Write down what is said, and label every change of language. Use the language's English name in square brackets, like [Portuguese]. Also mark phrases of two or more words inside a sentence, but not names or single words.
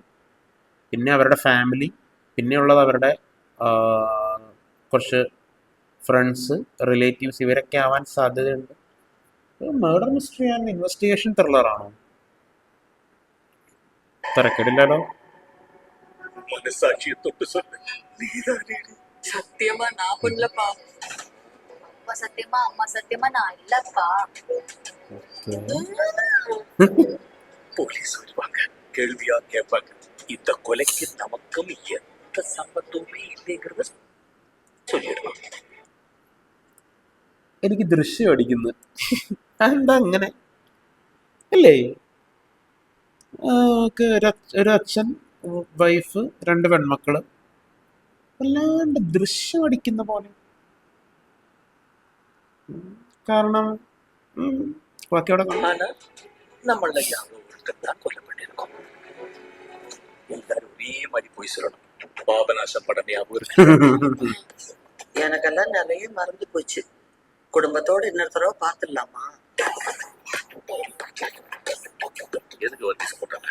[Malayalam] പിന്നെ അവരുടെ ഫാമിലി, പിന്നെയുള്ളത് അവരുടെ കുറച്ച് ഫ്രണ്ട്സ്, റിലേറ്റീവ്സ്, ഇവരൊക്കെ ആവാൻ സാധ്യതയുണ്ട്. [English] murder mystery and investigation thriller? [Malayalam] തിരക്കിടില്ലല്ലോ. മനസാക്ഷിയെ തൊട്ട് [Tamil] சொல்லு, நீதானே? சத்தியமா நான் பண்ணலப்பா. அம்மா சத்தியமா நான் இல்லப்பா. போலீஸ் வருவாங்க, கேள்வியா கேட்பாங்க. இந்த கொலைக்கு நமக்கும் எந்த சம்பந்தமுமே இல்லைங்கிறத சொல்லிடுவாங்க. [Malayalam] എനിക്ക് ദൃശ്യം അടിക്കുന്നു. അതെന്താ അങ്ങനെ അല്ലേ? ഒരു അച്ഛൻ, വൈഫ്, 2 പെൺമക്കള്, അല്ലാണ്ട് ദൃശ്യം അടിക്കുന്ന പോലെ. കാരണം ബാക്കിയോടെ [Tamil] ஆனா நம்மள யாரோ ஒருத்தர் தான் கொல்லப்பட்டிருக்கோம். எல்லாரும் ஒரே மாதிரி போய் சொல்லணும். பாபநாசம் படம் ஞாபகம் இருக்கு? எனக்கெல்லாம் நிறைய மறந்து போச்சு. குடும்பத்தோட இன்னொரு தடவை பார்த்துடலாமா? எதுக்கு வந்து போட்டாங்க?